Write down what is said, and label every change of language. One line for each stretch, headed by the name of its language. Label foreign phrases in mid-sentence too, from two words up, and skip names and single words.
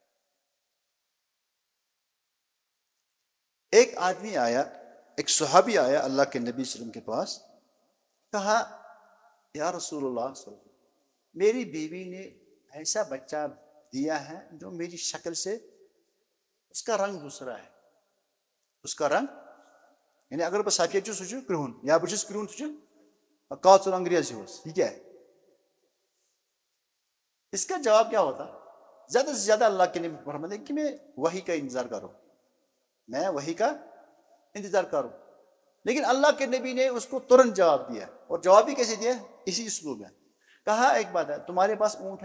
Urdu: ایک آدمی آیا، ایک صحابی آیا اللہ کے نبی
Arabic: صلی اللہ علیہ وسلم
Urdu: کے پاس، کہا
Arabic: یا رسول اللہ صلی اللہ علیہ وسلم،
Urdu: میری بیوی نے ایسا بچہ دیا ہے جو میری شکل سے، اس کا رنگ دوسرا ہے، اس کا رنگ یعنی اگر
Kashmiri: بس سفید چھُس سُہ چھُ کرٛہُن، یا بہٕ چھُس کرٛہُن سُہ چھُ کاژُر انگریز ہیوٗ،
Urdu: یہ کیا ہے؟ اس کا جواب کیا ہوتا؟ زیادہ سے زیادہ اللہ کے نبی فرماتے ہیں کہ میں وحی کا انتظار کروں، میں وحی کا انتظار کروں، لیکن اللہ کے نبی نے اس کو ترنت جواب دیا، اور جواب بھی کیسے دیا؟ اسی اسلوب میں کہا ایک بات ہے، تمہارے پاس اونٹ ہے؟